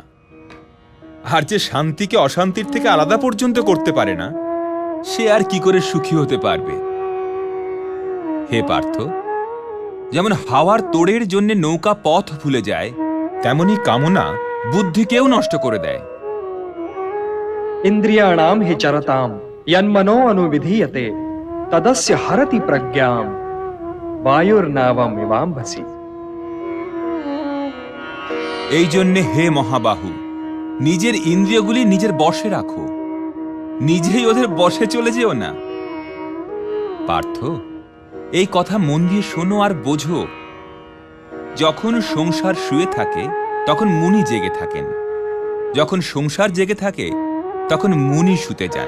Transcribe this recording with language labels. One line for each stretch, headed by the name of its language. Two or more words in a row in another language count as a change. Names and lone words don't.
Bangla: আর যে শান্তিকে অশান্তির থেকে আলাদা পর্যন্ত করতে পারে না সে আর কি করে সুখী হতে পারবে? হে পার্থ, যেমন হাওয়ার তোড়ের জন্য নৌকা পথ ভুলে যায়, তেমনি কামনা বুদ্ধিকেও নষ্ট করে দেয়।
Sanskrit: इंद्रियाणां हि चरतां यन्मनो अनुविधीयते तदस्य हरति प्रज्ञां वायुर्नावम् इवाम्भसि।
Bangla: এই জন্যে হে মহাবাহু, নিজের ইন্দ্রিয়গুলি নিজের বশে রাখো, নিজেই ওদের বশে চলে যেও না। পার্থ, এই কথা মন দিয়ে শোনো আর বোঝো। যখন সংসার শুয়ে থাকে তখন মুনি জেগে থাকেন, যখন সংসার জেগে থাকে তখন মুনি শুতে যান।